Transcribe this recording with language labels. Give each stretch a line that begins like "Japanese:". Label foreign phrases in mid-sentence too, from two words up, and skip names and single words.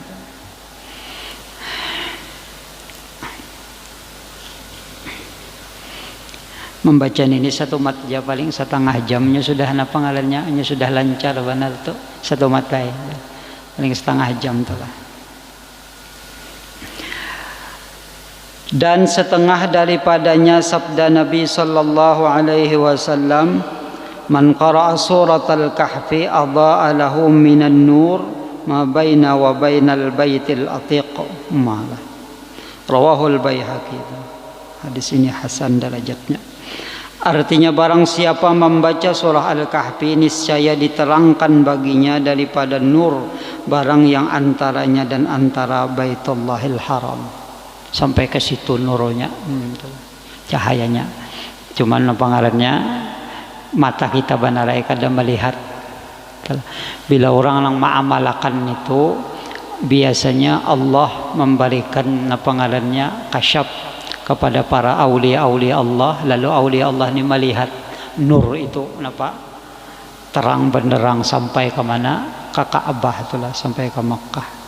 Banjar: Membaca ini satu mat aja paling setengah jamnya sudah ngalannya sudah lancar benar tuh, satu mat paling setengah jam tuh lah.
Indonesian: Dan setengah daripadanya sabda Nabi
Arabic: صلى الله عليه وسلم من قرأ سورة الكهف أضاء له من النور ما بين وبين البيت العتيق. رواه البيهقي.
Indonesian: Hadis ini hasan derajatnya. Artinya barang siapa membaca surah Al-Kahfi, niscaya diterangkan baginya daripada nur barang yang antaranya dan antara Baitullahil Haram. Sampai ke situ nurnya, cahayanya.
Banjar: Cuman pengarannya mata kita benarai kada melihat.
Indonesian: Bila orang yang mengamalkan itu, biasanya Allah memberikan pengarannya kasyaf kepada para aulia-aulia Allah, lalu aulia Allah ini melihat nur itu kenapa terang benderang sampai ke mana, ke Ka'bah itulah, sampai ke Makkah.